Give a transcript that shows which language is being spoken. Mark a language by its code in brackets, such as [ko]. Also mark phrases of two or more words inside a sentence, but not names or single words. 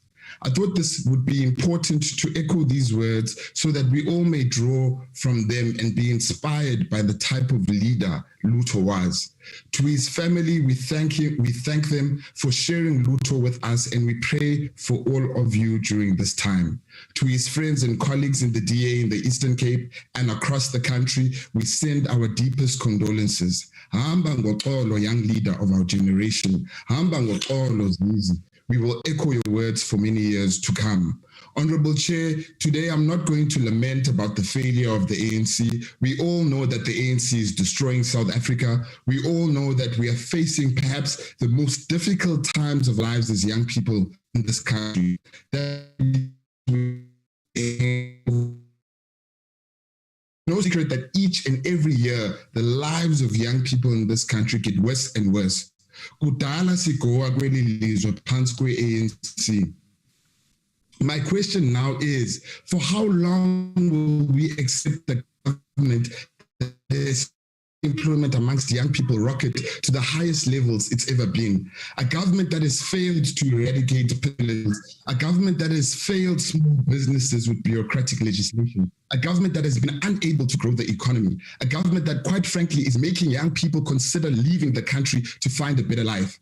[en] I thought this would be important to echo these words so that we all may draw from them and be inspired by the type of leader Lutho was. To his family, we thank them for sharing Lutho with us, and we pray for all of you during this time. To his friends and colleagues in the DA in the Eastern Cape and across the country, we send our deepest condolences. [xh] Hamba ngoxolo, [en] young leader of our generation. [xh] Hamba ngoxolo, Zizi. [en] We will echo your words for many years to come. Honorable Chair, today I'm not going to lament about the failure of the ANC. We all know that the ANC is destroying South Africa. We all know that we are facing perhaps the most difficult times of lives as young people in this country. No secret that each and every year, the lives of young people in this country get worse and worse. [zu] Kudala sigoa kweli lizwe phansi kwe-ANC. [en] My question now is, for how long will we accept the government that is employment amongst young people rocket to the highest levels it's ever been? A government that has failed to eradicate poverty, a government that has failed small businesses with bureaucratic legislation, a government that has been unable to grow the economy, a government that, quite frankly, is making young people consider leaving the country to find a better life.